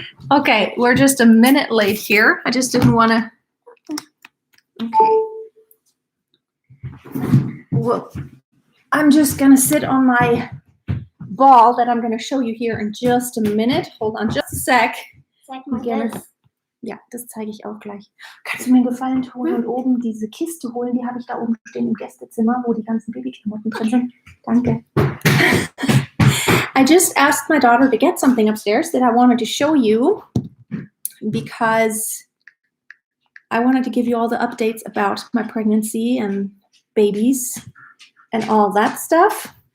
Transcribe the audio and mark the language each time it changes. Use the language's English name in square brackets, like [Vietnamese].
[English] Okay, we're just a minute late here. I just didn't want to. Okay. Well, I'm just gonna sit on my ball that I'm gonna show you here in just a minute. Hold on just a sec. [German] Zeig mal das. Ja, das zeige ich auch gleich. Kannst du mir einen Gefallen tun und oben diese Kiste holen? Die habe ich da oben stehen im Gästezimmer, wo die ganzen Babyklamotten drin sind. Danke. [English] I just asked my daughter to get something upstairs that I wanted to show you because I wanted to give you all the updates about my pregnancy and babies and all that stuff.